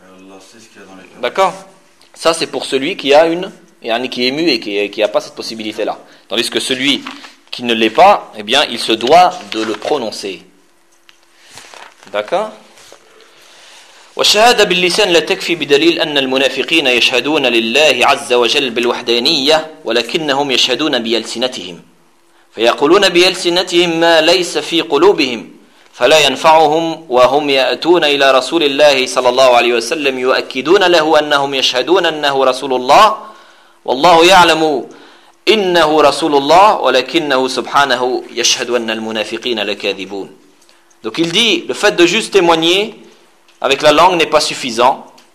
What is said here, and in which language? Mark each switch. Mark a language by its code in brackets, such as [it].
[fr] Allah sait ce qu'il y a dans les cœurs. D'accord ? Ça, c'est pour celui qui a une et un qui est ému et qui n'a pas cette possibilité-là. Tandis que celui qui ne l'est pas, eh bien, il se doit de le prononcer. D'accord ? [ar] والشهادة باللسان لا تكفي بدليل أن المنافقين يشهدون لله عز وجل بالوحدانية ولكنهم يشهدون بألسنتهم فيقولون بألسنتهم ما ليس في قلوبهم فلا ينفعهم وهم يأتون إلى رسول الله صلى الله عليه وسلم يؤكدون له أنهم يشهدون أنه رسول الله والله يعلم إنه رسول الله ولكنه سبحانه يشهد أن المنافقين لكاذبون. [fr] Donc il dit, le fait de juste témoigner avec la langue n'est pas suffisant.